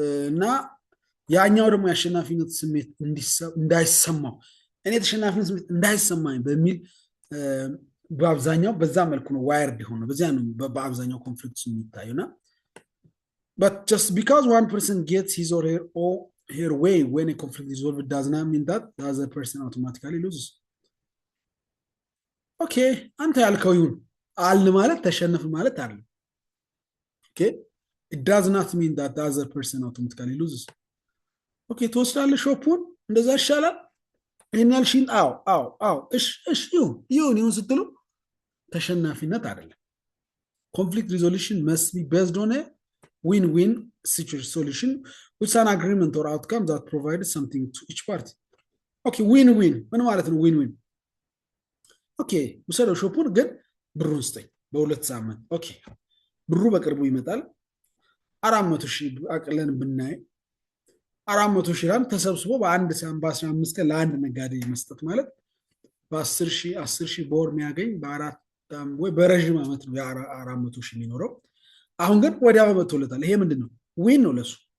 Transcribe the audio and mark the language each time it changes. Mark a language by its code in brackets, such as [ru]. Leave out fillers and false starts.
[am] እና ያኛው ደግሞ የአሸናፊነት ስሜት እንዳይሰማው እኔ ተሸናፊነት ስሜት እንዳይሰማኝ በሚል በአብዛኛው በዛ መልኩ ነው ዋይርድ የሆነ በዚያ ነው በአብዛኛው ኮንፍሊክት የሚታዩና [en] but just because one person gets his or her way when a conflict is resolved does not mean that the other person automatically loses. [am] Okay, አንተ ያልከው ይሁን አልን ማለት ተሸነፍ ማለት አይደለም. [en] Okay, it does not mean that the other person automatically loses. [am] Okay, ትወስዳለህ ሾፑን እንደዛ ይሻላል ይሄን ያልሽን አው እሺ ይሁን ስትሉ ተሸናፊነት አይደለም. [en] Conflict resolution must be based on a win-win solution with an agreement or outcome that provides something to each party. Okay, win-win. [am] ምን ማለት ነው win-win? Okay, ውሰደው ሾፑን ግን ብሩን ስጠኝ በሁለት ሳምንት። ኦኬ ብሩ በቅርቡ ይመጣል 400,000 አቅለን ብናይ 400,000 ራን ተሰብስቦ በአንድ ሳምንት በ15 ቀን ለአንድ ነጋዴ መስጠት ማለት በ10,000 በወር የሚያገኝ በአራት ወይ በረጅም ዓመት ነው 400,000 የሚኖረው አሁን ግን ወዲያው መጥቶለታል ይሄ ምንድነው ዊን ነው ለሱ